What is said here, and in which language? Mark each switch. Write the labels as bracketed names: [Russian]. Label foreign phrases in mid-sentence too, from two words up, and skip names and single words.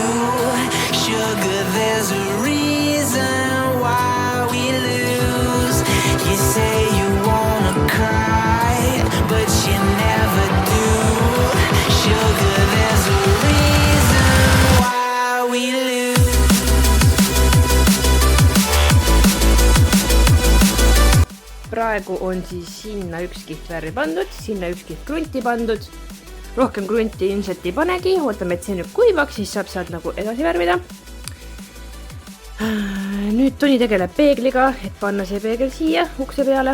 [English] Sugar, there's a reason why we lose. You say you wanna cry, but you never do. Sugar, there's a reason why we lose. [Estonian] Praegu on siis sinna 1 kiht värvi pandud, sinna 1 kiht krunti pandud. Rohkem krunti ilmselt ei panegi, ootame, et see nüüd kuivaks, siis saab sealt nagu edasi värvida. Nüüd Toni tegeleb peegliga, et panna see peegel siia ukse peale.